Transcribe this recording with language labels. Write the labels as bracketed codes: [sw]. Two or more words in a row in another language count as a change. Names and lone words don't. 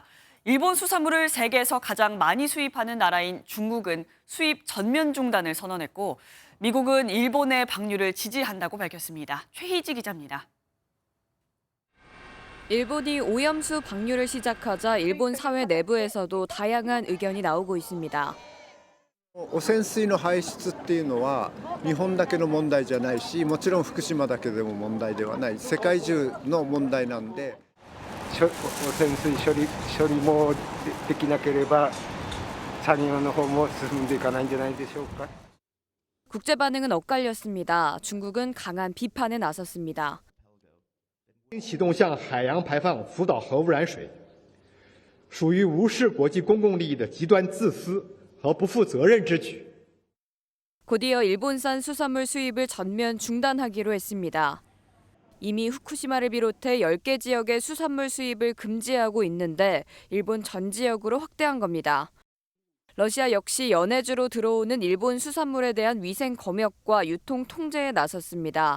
[ko] 일본 수산물을 세계에서 가장 많이 수입하는 나라인 중국은 수입 전면 중단을 선언했고 미국은 일본의 방류를 지지한다고 밝혔습니다. 최희지 기자입니다. 일본이 오염수 방류를 시작하자 일본 사회 내부에서도 다양한 의견이 나오고 있습니다. [ja] 汚染水の排出っていうのは日本だけの問題じゃないし、もちろん福島だけでも問題ではない、世界中の問題なんで、汚染水処理もできなければ産業の方も進んでいかないんじゃないでしょうか. [ko] 국제 반응은 엇갈렸습니다. 중국은 강한 비판에 나섰습니다. [zh] 启动向海洋排放福岛核污染水， 属于无视国际公共利益的极端自私和不负责任之举。 [ko] 곧이어 일본산 수산물 수입을 전면 중단하기로 했습니다. 이미 후쿠시마를 비롯해 10개 지역의 수산물 수입을 금지하고 있는데 일본 전 지역으로 확대한 겁니다. 러시아 역시 연해주로 들어오는 일본 수산물에 대한 위생 검역과 유통 통제에 나섰습니다.